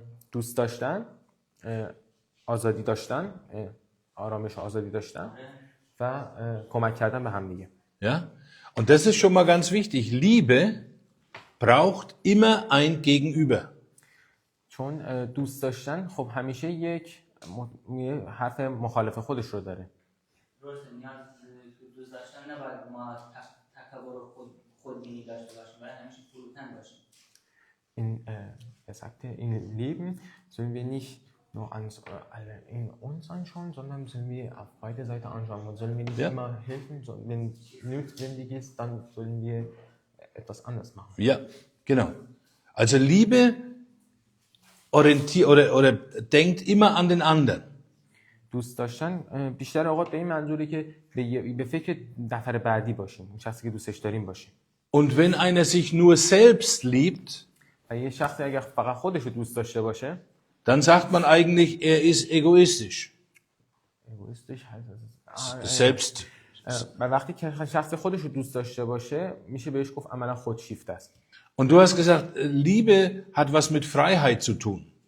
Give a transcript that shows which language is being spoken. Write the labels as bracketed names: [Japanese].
[Persian] دوست داشتن، آزادی داشتن، آرامش و آزادی داشتن و کمک کردن به هم دیگه. [German] Ja? Und das ist schon mal ganz wichtig. Liebe braucht immer ein Gegenüber. [Persian] چون دوست داشتن خب همیشه یک حرف مخالف خودش رو داره. درسته، نیاز دوست داشتن نباید ما تکبر خودبینی داشته باشیم، باید همیشه فروتن باشیم. [German] Er sagte, in Leben sollen wir nicht nur alle in uns anschauen, sondern sollen wir auf beide Seiten anschauen. Und sollen wir nicht immer helfen, wenn notwendig ist, dann sollen wir etwas anderes machen. Ja, genau. Also Liebe oder denkt immer an den anderen. [Persian] دوست داشتن بیشتر اوقات به این منظوره که به فکر نفر بعدی باشیم، اون شخصی که دوستش داریم باشیم. [German] Und wenn einer sich nur selbst liebt, [Persian] و یه شخصی اگر فقط خودش رو دوست داشته باشه، [German] dann sagt man eigentlich, er ist egoistisch. egoistisch heißt Selbst. [Persian] و وقتی که شخص خودش رو دوست داشته باشه میشه بهش گفت عملا خودشیفته است. [German] Und du hast gesagt, Liebe hat was mit Freiheit zu tun.